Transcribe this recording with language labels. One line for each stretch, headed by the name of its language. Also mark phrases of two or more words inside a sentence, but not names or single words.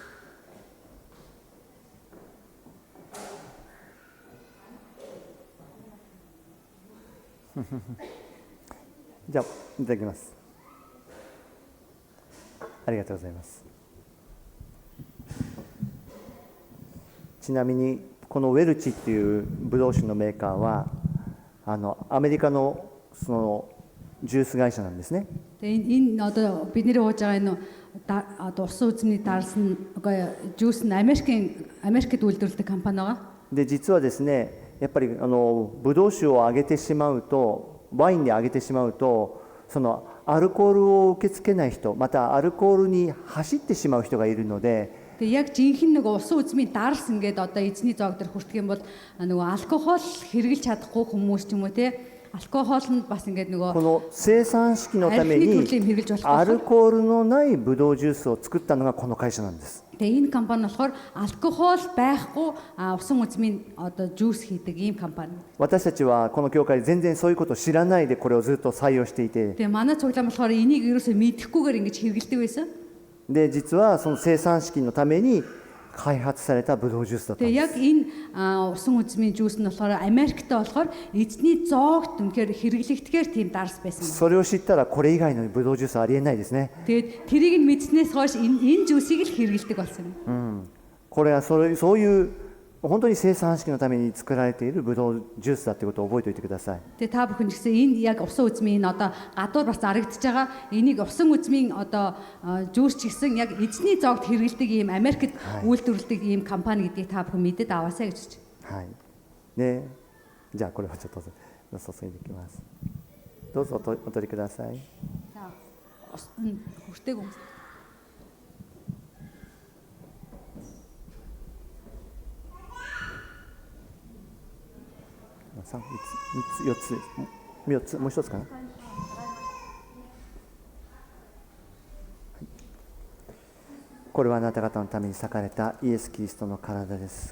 Japanese: じゃあいただきます。ありがとうございます。ちなみにこのウェルチっていうブドウ酒のメーカーはアメリカのそのジュース会社なんですね。
Mongolian: Энэ одоо бидний ууж байгаа энэ одоо усан үзмний дарс нь жүүс нь Америкт үйлдвэрлэдэг компани байгаа.
Japanese: で実はですね、やっぱりブドウ酒をあげてしまうと、ワインであげてしまうと、そのアルコールを受け付けない人、またアルコールに走ってしまう人がいるので、
Mongolian: Тэгээ яг жинхэнэ нэг усан үзмийн дарс ингээд одоо эзний зоог дээр хүртэх юм бол нөгөө алкогол хэрэглэж чадахгүй хүмүүс ч юм уу те алкогол нь бас ингээд
Japanese: こ
Mongolian: нөгөө
Japanese: の生産式のため
Mongolian: алкогол
Japanese: に
Mongolian: төрлийн хэрэглэж
Japanese: ア
Mongolian: болохгүй.
Japanese: ルコールのないブドウジュースを作ったのがこの会社なんです。
Mongolian: Тэгээ энэ компани болохоор алкогол байхгүй усан үзмийн одоо жуус хийдэг ийм компани.
Japanese: 私たちはこの教会で全然そういうことを知らないでこれをずっと採用していて、
Mongolian: Тэгээ манай цуглаан болохоор энийг ерөөсөө мэдэхгүйгээр ингэж хэрэглэдэг байсан.
Japanese: で実はその生産式のために開発されたブドウジュースだったん
Mongolian: Тэгээ
Japanese: で
Mongolian: яг
Japanese: す。
Mongolian: энэ усан үзмийн жуус нь болохоор Америкт болохоор эзний зоогт үнэхээр хэрэглэгдэхээр тийм дарс байсан.
Japanese: それを知ったらこれ以外のブドウジュースはありえないですね。
Mongolian: Тэгээд тэрийг нь мэдснээс хойш энэ жуусыг л хэрэглэдэг болсон.
Japanese: これはそういう本当に生産式のために作られているブドウジュースだということを覚えておいてください。
Mongolian: Тэгээ та бүхэн ч гэсэн энд яг усан үзмийн одоо гадуур бас зарагдчихж байгаа энийг усан үзмийн одоо жуус ч гэсэн яг эзний зоогт хэрэглэдэг ийм Америкт үйлдвэрлэдэг ийм компани гэдгийг та бүхэн мэдэд аваасаа гэж хэлж байна.
Japanese: はい。で、じゃあこれをちょっと注いでいきます。どうぞお取りください。
Mongolian: За хүртээг юм.
Japanese: 3 つ、4つ、4つ、もう一つかな。これはあなた方のために裂かれたイエス・キリストの体です。